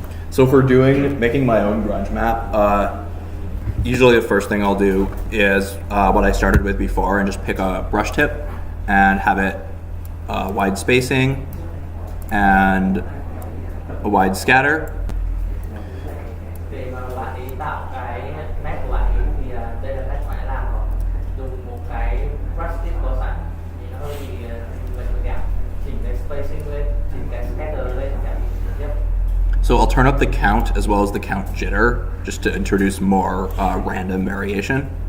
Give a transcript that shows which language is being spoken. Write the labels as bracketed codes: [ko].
[en] So for making my own grunge map, usually the first thing I'll do is what I started with before and just pick a brush tip and have it wide spacing and a wide scatter. [vi] Để mà bạn ấy tạo cái nét của bạn ấy thì đây là nét bạn ấy làm rồi. Dùng một cái brush tip có sẵn thì nó hơi bị lệch đẹp. Chỉnh cái spacing lên, chỉnh cái scatter lên chẳng hạn. [en] So I'll turn up the count as well as the count jitter just to introduce more random variation.